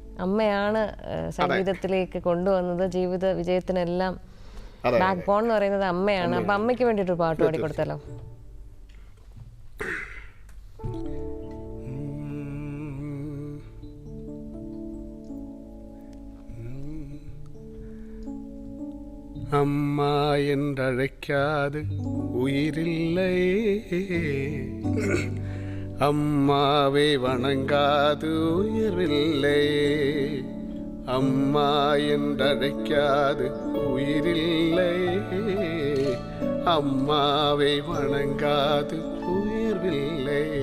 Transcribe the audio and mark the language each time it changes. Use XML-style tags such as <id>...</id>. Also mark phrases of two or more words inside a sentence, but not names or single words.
<ml>അമ്മയാണ് സംഗീതത്തിലേക്ക് കൊണ്ടുവന്നത്, ജീവിത വിജയത്തിനെല്ലാം</ml> <en>back bone</en> <ml>എന്ന് പറയുന്നത് അമ്മയാണ്. അപ്പൊ അമ്മയ്ക്ക് വേണ്ടിയിട്ട് ഒരു പാട്ട് പാടി കൊടുത്തല്ലോ.</ml> <ta>അമ്മ என்றழைக்காது உயிரில்லையே, அம்மாவை வணங்காது உயர்வில்லையே. அம்மா என்றழைக்காது உயிரில்லையே, அம்மாவை வணங்காது உயர்வில்லை.</ta>